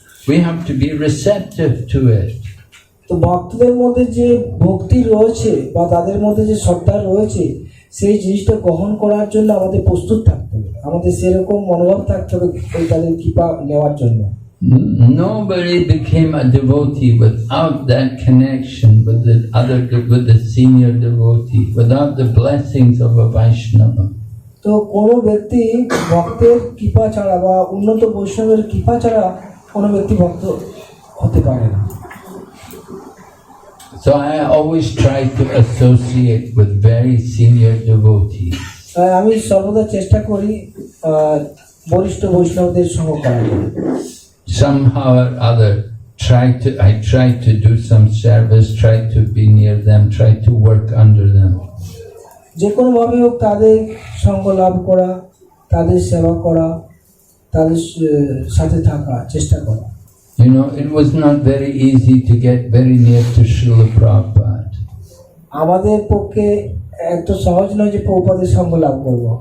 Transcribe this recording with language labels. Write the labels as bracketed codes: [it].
[en] We have to be receptive to it. [bn] তো ভক্তদের মধ্যে যে ভক্তি রয়েছে বা তাদের মধ্যে যে শ্রদ্ধা রয়েছে, সেই জিনিসটা গ্রহণ করার জন্য আমাদের প্রস্তুত থাকতে হবে, আমাদের সেরকম মনোভাব থাকতে হবে তাদের কৃপা নেওয়ার জন্য। [en] Nobody became a devotee without that connection with the senior devotee, without the blessings of a Vaishnava. [bn] তো কোনো ব্যক্তি ভক্তের কৃপা ছাড়া বা উন্নত বৈষ্ণবের কৃপা ছাড়া কোনো ব্যক্তি ভক্ত হতে পারে না। [en] So I always try to associate with very senior devotees. [bn] আমি সর্বদা চেষ্টা করি বরিষ্ঠ বৈষ্ণবদের সঙ্গ করার জন্য। [en] Somehow or other, I try to do some service, try to be near them, try to work under them. [bn] যে কোনো ভাবে হোক তাদের সঙ্গ লাভ করা, তাদের সেবা করা, তাদের সাথে থাকা, চেষ্টা করা। [en] You know, it was not very easy to get very near to Srila Prabhupada. [bn] আমাদের পক্ষে এত সহজ নয় যে প্রভুপাদের সঙ্গ লাভ করব।